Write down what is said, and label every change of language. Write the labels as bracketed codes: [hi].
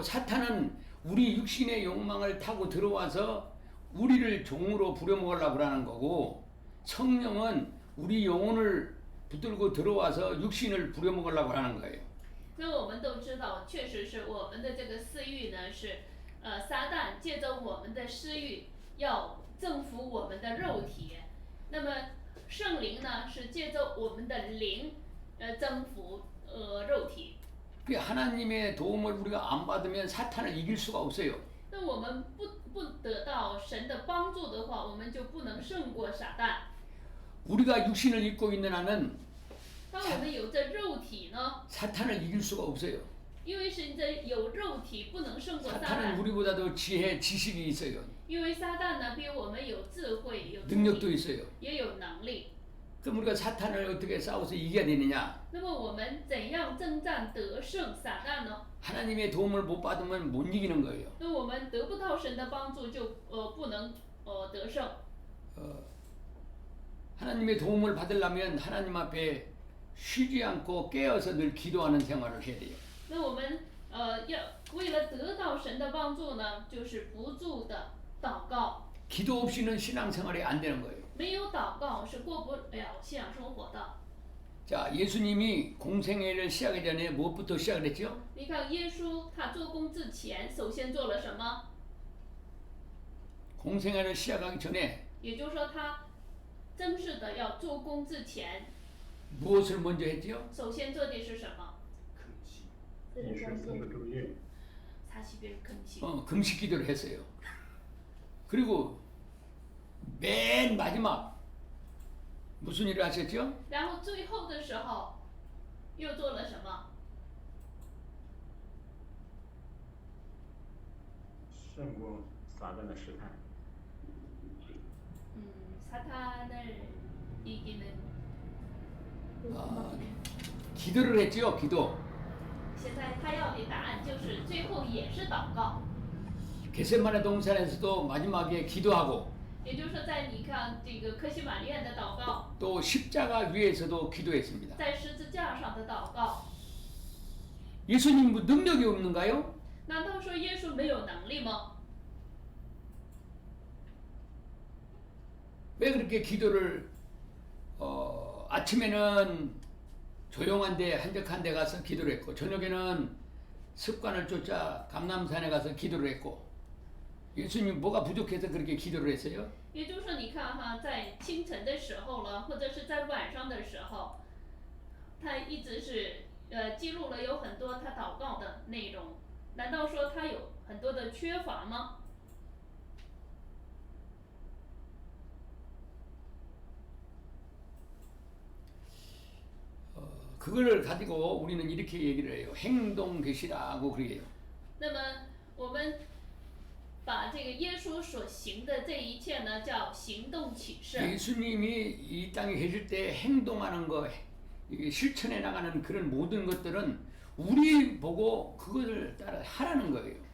[ko] 사탄은 우리 육신의 욕망을 타고 들어와서 우리를 종으로 부려먹으려고 하는 거고, 성령은 우리 영혼을 붙들고 들어와서 육신을 부려먹으려고 하는 거예요. [zh] 那我们都知道，确实是我们的这个私欲呢，是撒旦借着我们的私欲要征服我们的肉体。那么圣灵呢，是借着我们的灵征服肉体。 [ko] 그 하나님의 도움을 우리가 안 받으면 사탄을 이길 수가 없어요. [zh] 那我们不得到神的帮助的话，我们就不能胜过撒旦。 [ko] 우리가 육신을 입고 있는 한은 [zh] 当我们有着肉体呢， [ko] 사탄을 이길 수가 없어요. [zh] 因为是这有肉体不能胜过撒 [ko] 사탄은 [zh] 旦， [ko] 우리보다도 지혜, 지식이 있어요. [zh] 因为撒旦呢比我们有智慧、有聪 [ko] 능력도 [zh] 明， [ko] 있어요. [zh] 也有能力。 [ko] 그럼 우리가 사탄을 어떻게 싸워서 이겨야 되느냐? [zh] 那么我们怎样征战得胜撒旦呢？ [ko] 하나님의 도움을 못 받으면 못 이기는 거예요. [zh] 那我们得不到神的帮助，就不能得胜。 [ko] 하나님의 도움을 받으려면 하나님 앞에 쉬지 않고 깨어서 늘 기도하는 생활을 해야 돼요. [zh] 那我们要为了得到神的帮助呢，就是不住的祷告。 [ko] 기도 없이는 신앙생활이 안 되는 거예요. [zh] 没有祷告是过不了信仰生活的。 [ko] 자, 예수님이 공생애를 시작하기 전에 무엇부터 시작을 했죠? [zh] 你看耶稣他做工之前，首先做了什么？ [ko] 공생애를 시작하기 전에 [zh] 也就是说，他正式的要做工之前， [ko] 무엇을 먼저 했죠? [zh] 首先做的是什么？饮食4个昼夜，擦洗别人坑洗。 [ko] 금식 기도를 했어요. 그리고 맨 마지막 무슨 일을 하셨죠? [zh] 然后最后的时候，又做了什么？胜过撒旦的试探。 [ko] 사탄을 이기는. 기도를 했죠. 기도. [zh] 现在他要的答案就是最后也是祷告， [ko] 겟세마네 동산에서도 마지막에 기도하고 [zh] 也就是说，在你看这个科西玛利亚的祷告， [ko] 또 십자가 위에서도 기도했습니다. [zh] 在十字架上的祷告， [ko] 예수님 뭐 능력이 없는가요? [zh] 难道说耶稣没有能力吗？ [ko] 왜 그렇게 기도를 아침에는 조용한 데 한적한 데 가서 기도를 했고 저녁에는 습관을 쫓아 감람산에 가서 기도를 했고 예수님 뭐가 부족해서 그렇게 기도를 했어요? [zh] 也就是说，你看哈，在清晨的时候了，或者是在晚上的时候，他一直是记录了有很多他祷告的内容。难道说他有很多的缺乏吗？ [ko] 그걸 가지고 우리는 이렇게 얘기를 해요. 행동계시라고 그래요. [zh] 那么我们把这个耶稣所行的这一切呢，叫行动启示。 [ko] 예수님이 이 땅에 계실 때 행동하는 거, 이게 실천해 나가는 그런 모든 것들은 우리 보고 그것을 따라 하라는 거예요.